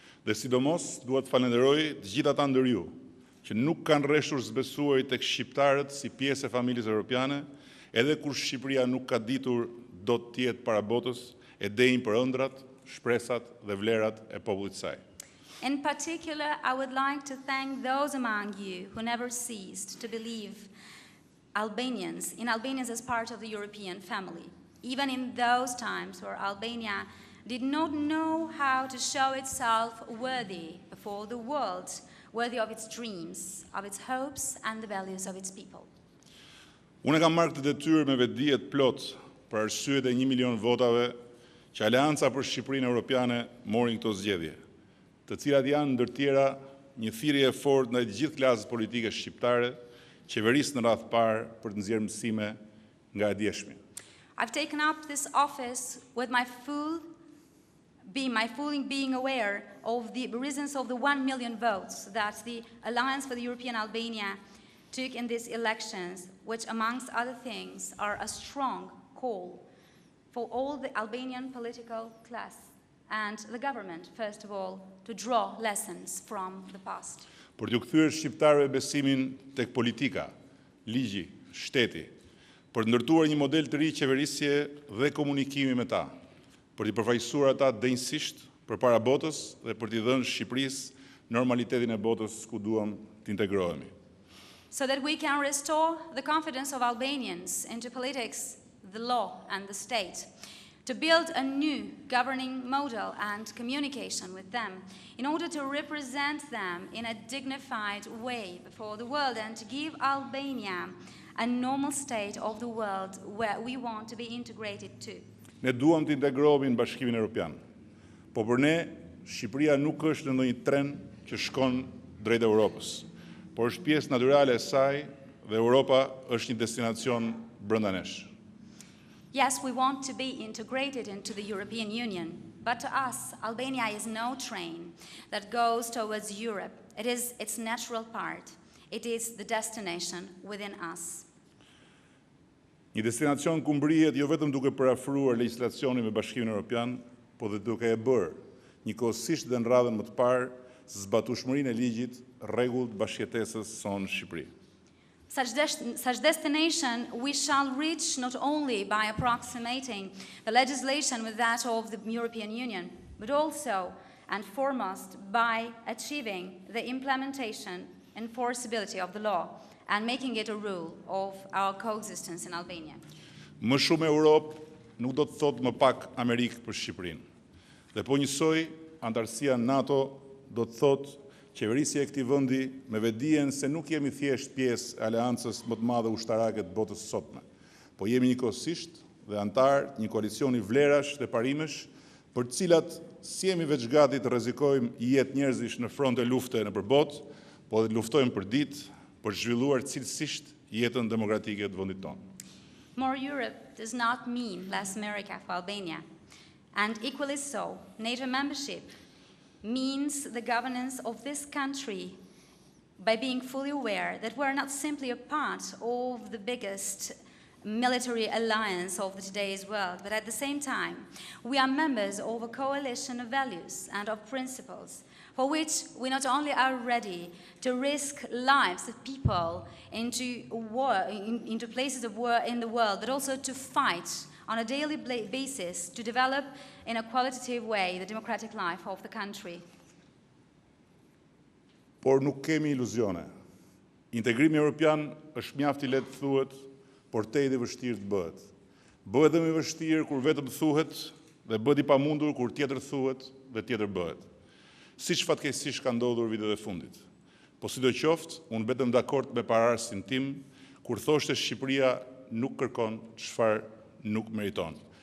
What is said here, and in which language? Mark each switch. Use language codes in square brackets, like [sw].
[sq] Dhe sidomos duhet falenderoj të gjithë ata ndër ju që nuk kanë rreshtur zbesuarit tek shqiptarët si pjesë e familjes europiane, edhe kur Shqipëria nuk ka ditur do të jetë para botës e denjë për ëndrat, shpresat dhe vlerat e popullit saj. [en] In particular, I would like to thank those among you who never ceased to believe Albanians as part of the European family, even in those times where Albania did not know how to show itself worthy before the world, worthy of its dreams, of its hopes, and the values of its people. [sq] Unë kam marrë këtë detyrë me vetdijet plot për arsyet e 1 milion votave që Aleanca për Shqipërinë Europiane morin këto zgjedhje, të cilat janë ndër tjera një thirrje e fortë ndaj të gjithë klasës politike shqiptare, qeverisë në radhë parë për të nxjerrë mësime nga e djeshmi. [en] I've taken up this office with my full being aware of the reasons of the 1 million votes that the Alliance for the European Albania took in these elections, which amongst other things are a strong call for all the Albanian political class and the government, first of all, to draw lessons from the past. [sq] Për t'u kthyer shqiptarëve besimin tek politika, ligji, shteti, për të ndërtuar një model të ri qeverisje dhe komunikimi me ta, për t'i përfaqësuar ata denjësisht përpara botës dhe për t'i dhënë Shqipërisë normalitetin e botës ku duam të integrohemi. [en] So that we can restore the confidence of Albanians into politics, the law, and the state, to build a new governing model and communication with them in order to represent them in a dignified way before the world and to give Albania a normal state of the world where we want to be integrated to. [sq] Ne duam të integrohemi në Bashkimin Evropian, po për ne Shqipëria nuk është në ndonjë tren që shkon drejt Europës, por është pjesë natyrale e saj dhe Europa është një destinacion brenda nesh. [en] Yes, we want to be integrated into the European Union, but to us, Albania is no train that goes towards Europe. It is its natural part. It is the destination within us. [sq] Një destinacion ku mbrihet jo vetëm duke përafruar legjislacionin me Bashkimin Evropian, po dhe duke e bërë njëkohësisht dhe në radhën më të parë zbatueshmërinë e ligjit, rregullt bashkëjetesës sonë në Shqipëri. [en] Such destination we shall reach not only by approximating the legislation with that of the European Union, but also and foremost by achieving the implementation and enforceability of the law and making it a rule of our coexistence in Albania. [sq] Më shumë Europë nuk do të thotë më pak Amerikë për Shqipërinë. Dhe po njësoj, antarësia NATO do të thotë qeverisja e këtij vendi me vetdijen se nuk jemi thjesht pjesë e aleancës më të madhe ushtarake të botës sotme, po jemi njëkohësisht dhe antar një koalicioni vlerash dhe parimesh për të cilat si jemi veç gati të rrezikojmë jetë njerëzish në fronte lufte nëpër botë, po dhe të luftojmë për ditë për të zhvilluar cilësisht jetën demokratike të vendit tonë. [en] More Europe does not mean less America for Albania, and equally so, NATO membership means the governance of this country by being fully aware that we're not simply a part of the biggest military alliance of today's world, but at the same time, we are members of a coalition of values and of principles for which we not only are ready to risk lives of people into war, into places of war in the world, but also to fight on a daily basis to develop in a qualitative way the democratic life of the country. [sq] Por nuk kemi iluzione. Integrimi evropian është mjaft I lehtë thuhet, por tej dhe vështirë të bëhet. Bëhet dhe më vështirë kur vetëm thuhet dhe bëhet I pamundur kur tjetër thuhet dhe tjetër bëhet. Siç fatkeqësisht ka ndodhur vitet e fundit. Po sidoqoftë, unë betëm dakord me pararsin tim kur thoshte Shqipëria nuk kërkon çfarë nuk meriton.